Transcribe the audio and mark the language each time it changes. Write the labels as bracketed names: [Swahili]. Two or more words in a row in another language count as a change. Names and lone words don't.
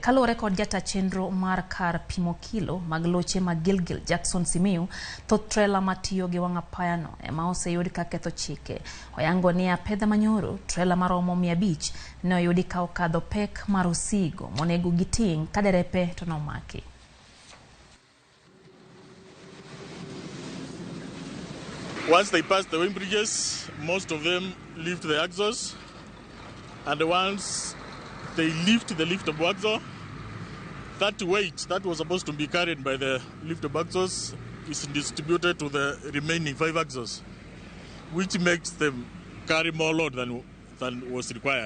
[Luo (Kenya and Tanzania)] Kaluwore kod jata chenro mar kar pimo kilo mag loche mag Gilgil Jackson Simiyu, thoth trela matiyo gi wang' apaya no ema oseyudi ka ketho chike. Oyango ni apedha manyoro trela maromo 500 ne oyudi ka okadho pek mar osigo monego giting' ka derepe to nomaki. [English] Once they pass the wind bridges, most of them lift the axles, and once they lift the liftable axle, that weight that was supposed to be carried by the liftable axles is distributed to the remaining 5 axles, which makes them carry more load than was required.